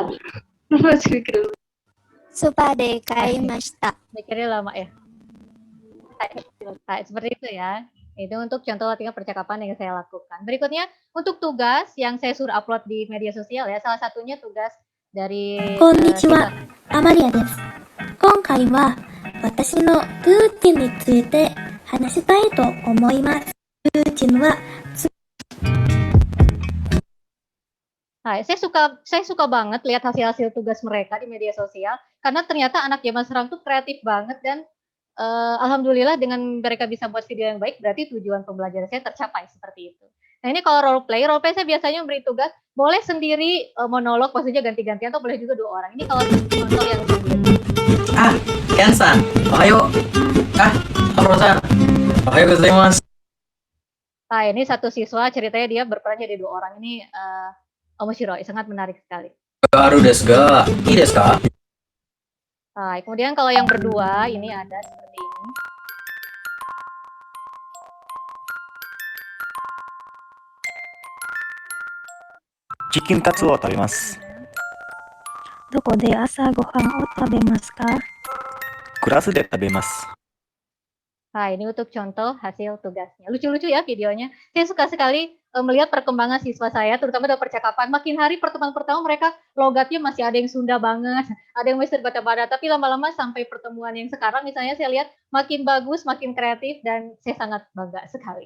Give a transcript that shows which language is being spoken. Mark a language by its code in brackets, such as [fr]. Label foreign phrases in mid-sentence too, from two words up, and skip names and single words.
[id] Masih mikir dulu. [ja] スーパーで買いました. [id] Mikirnya lama ya. Nah, seperti itu ya. Itu untuk contoh latihan percakapan yang saya lakukan. Berikutnya untuk tugas yang saya suruh upload di media sosial ya. Salah satunya tugas dari [ja] こんにちは、アマリアです. 今回は私のルーティンについて話したいと思います。ルーティンは [id] Nah, saya suka banget lihat hasil-hasil tugas mereka di media sosial karena ternyata anak zaman sekarang tuh kreatif banget dan alhamdulillah dengan mereka bisa buat video yang baik berarti tujuan pembelajaran saya tercapai seperti itu. Nah, ini kalau [en] role play [id] saya biasanya memberi tugas boleh sendiri monolog, maksudnya ganti-gantian atau boleh juga 2 orang. Ini kalau contoh yang sendiri. [ja] ケンさん、おはよう。アムロさん、おはようございます. [id] Nah, ini satu siswa ceritanya dia berperan jadi 2 orang. Ini omoshiroi, sangat menarik sekali. [ja] バルですが、いいですか? [id] Nah, kemudian kalau yang berdua ini ada seperti ini. [ja] チキンカツを食べます. どこで朝ごはんを食べますか？クラスで食べます。 [id] Nah, ini untuk contoh hasil tugasnya. Lucu-lucu ya videonya. Saya suka sekali melihat perkembangan siswa saya, terutama dalam percakapan. Makin hari pertemuan pertama mereka logatnya masih ada yang Sunda banget, ada yang masih terbata-bata. Tapi lama-lama sampai pertemuan yang sekarang, misalnya saya lihat makin bagus, makin kreatif, dan saya sangat bangga sekali.